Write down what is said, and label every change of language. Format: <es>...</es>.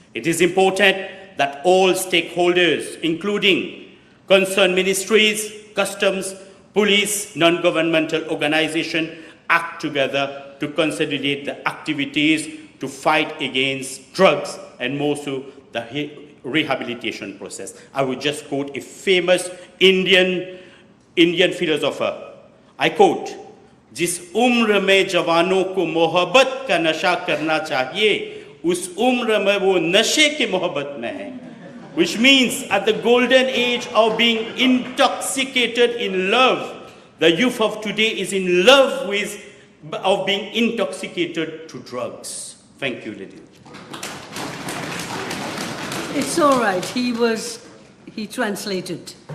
<en>It is important that all stakeholders, including concerned ministries, customs, police, non-governmental organizations, act together to consolidate the activities to fight against drugs and more so the rehabilitation process. I would just quote a famous Indian philosopher. I quote,</en> <hi>"जिस उम्र में जवानों को मोहब्बत का नशा करना चाहिए, उस उम्र में वो नशे की मोहब्बत में है."</hi> <en>Which means at the golden age of being intoxicated in love, the youth of today is in love of being intoxicated to drugs. Thank you, ladies. It's all right. He translated.</en>